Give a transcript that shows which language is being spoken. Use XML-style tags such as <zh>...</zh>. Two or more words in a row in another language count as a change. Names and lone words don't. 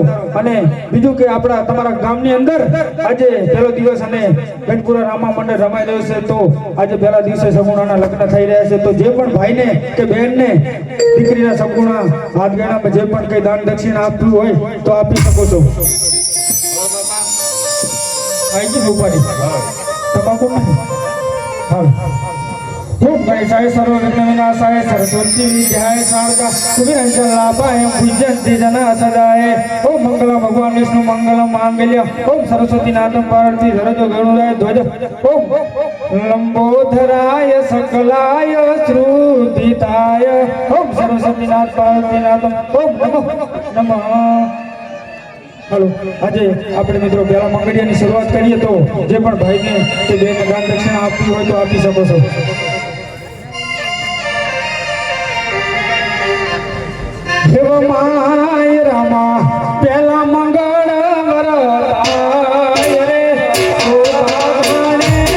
<gu>અને બીજું કે આપણા તમારા ગામની અંદર આજે પહેલો દિવસ અને ગણપુરા રામા મંડળ રમાઈ રહ્યો છે, તો આજે પહેલા દિવસે સગુણાના લગ્ન થઈ રહ્યા છે. તો જે પણ ભાઈને કે બહેનને દીકરીના સગુણા હાથ ગણામાં જે પણ કંઈ દાન દક્ષિણા આપવું હોય તો આપી શકો છો. આવી ગઈ ઉપાડી તમાકુ નહીં.</gu> <sa>હાલ खूब गणेशाय सर्वविघ्न विनाशाय सरस्वती विद्याय शारदा कुबेरंचलापाय पूज्यन्ते जना सदाय ओम मंगलम भगवान विष्णु मंगलम मांगल्य ओम सरस्वती नाथम पार्वती धरजो गरुडाय ध्वज ओम लंबोधराय सकलाय श्रुतिताय ओम सरस्वती नाथ पार्वती नाथम ओम नमो नमः.</sa> <gu>હાલો, આજે આપણે મિત્રો પહેલા મંગળિયાની શરૂઆત કરીએ તો જે પણ ભાઈને કે બેને દાન દક્ષિણા આપવી હોય તો આપી શકો છો. દેવ માય રામા પહેલા મંગળ વરતાય રે ઓ ભગવાને</gu>